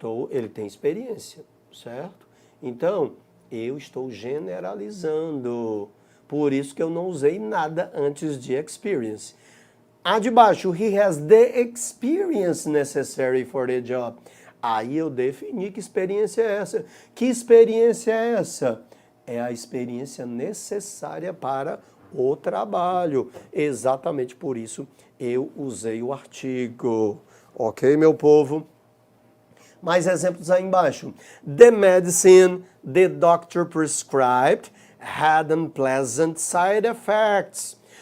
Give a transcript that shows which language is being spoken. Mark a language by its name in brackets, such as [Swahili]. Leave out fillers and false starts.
[Portuguese] Ele tem experiência, certo? Então, eu estou generalizando. Por isso que eu não usei nada antes de experience. A de baixo, [English] he has the experience necessary for the job. [Portuguese] Aí eu defini que experiência é essa. Que experiência é essa? É a experiência necessária para o trabalho. Exatamente por isso eu usei o artigo. Ok, meu povo? Mais exemplos aí embaixo. [English] The medicine the doctor prescribed had unpleasant side effects.